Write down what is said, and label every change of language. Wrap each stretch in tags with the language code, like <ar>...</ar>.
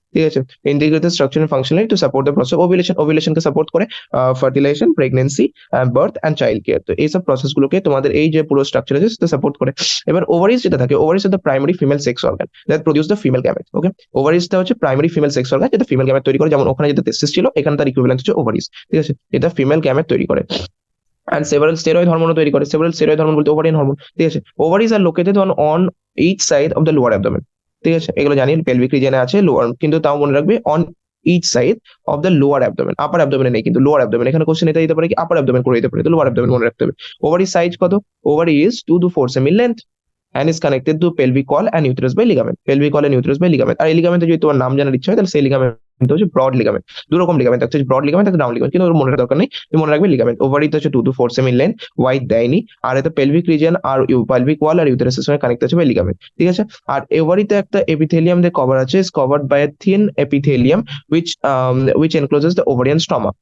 <en>ঠিক আছে, integrated structure and functionally to support the process ovulation,</en> <bn>ওভিলেশনকে support করে,</bn> <en>Fertilisation, pregnancy, birth and child care.</en> <bn>তো এইসব process গুলোকে তোমাদের এই যে পুরো স্ট্রাকচার আছে সেটা সাপোর্ট করে। এবার ওভারিজ যেটা থাকে,</bn> <en>Ovaries is the primary female sex organ that produce the female gamete.</en> <bn>ওকে, ওভারিজটা হচ্ছে প্রাইমারি ফিমেল সেক্স অর্গান যেটা ফিমেল গ্যামেট তৈরি করে, যেমন ওখানে যেটা টেস্টিস ছিল, এখানে তার ইকুইভ্যালেন্ট হচ্ছে ওভারিজ। ঠিক আছে, এটা ফিমেল গ্যামেট তৈরি করে। and several steroid hormone তৈরি করে, several steroid hormone বলতে ওভারিয়ান হরমোন। ঠিক আছে, ovaries are located</bn> <en>on each side of the lower abdomen।</en> <bn>ঠিক আছে, এগুলো জানি পেলভিক রিজিয়নে আছে লোয়ার, কিন্তু তাও মনে রাখবে</bn> <en>on each side of the lower abdomen,</en> <bn>আপার অ্যাবডোমেনে নেই, কিন্তু লোয়ার অ্যাবডোমেন। এখানে কোশ্চেন এটা দিতে পারে কি আপার অ্যাবডোমেন করে দিতে পারে, তো লোয়ার অ্যাবডোমেন মনে রাখতে হবে। ওভারি সাইজ কত,</bn> <en>Ovary is 2 to 4 সেমি length and is connected to pelvic wall and uterus by ligament, pelvic wall and uterus by ligament।</en> <bn>আর এই লিগামেন্টে যদি তোমার নাম জানার ইচ্ছা হয়, তাহলে সেই লিগামেন্ট হচ্ছে ব্রড লিগামেন্ট। দু রকম লিগামেন্ট, একটা হচ্ছে ব্রড লিগামেন্ট, একটা রাউন্ড লিগামেন্ট, কিন্তু ওর মনে রাখার দরকার নেই, তুমি মনে রাখবে লিগামেন্ট। ওভারিতে হচ্ছে 2 to 4 সেমি লেন্থ, ওয়াইড দেয়নি, আর এটা পেলভিক রিজিয়ন আর পেলভিক ওয়াল আর ইউটেরাসের সঙ্গে কানেক্ট আছে বাই লিগামেন্ট। ঠিক আছে, আর ওভারিতে একটা এপিথেলিয়াম দিয়ে কভার আছে,</bn> <en>Is covered by a thin epithelium which encloses the ovarian stroma।</en>